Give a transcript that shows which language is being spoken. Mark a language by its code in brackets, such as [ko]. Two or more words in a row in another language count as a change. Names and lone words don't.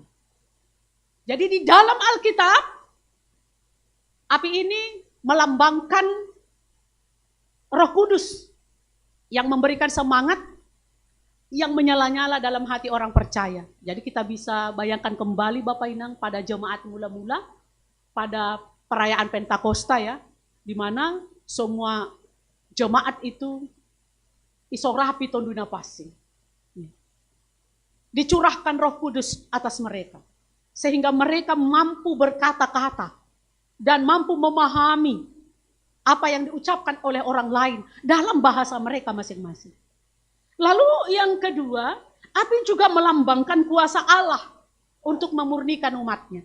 [id] Jadi di dalam Alkitab, api ini melambangkan Roh Kudus yang memberikan semangat yang menyala-nyala dalam hati orang percaya. Jadi kita bisa bayangkan kembali Bapak Inang pada jemaat mula-mula, pada perayaan Pentakosta ya, di mana semua jemaat itu [bts] isorapi tonduna pasing. [id] Dicurahkan Roh Kudus atas mereka, sehingga mereka mampu berkata-kata dan mampu memahami apa yang diucapkan oleh orang lain dalam bahasa mereka masing-masing. Lalu yang kedua, api juga melambangkan kuasa Allah untuk memurnikan umatnya.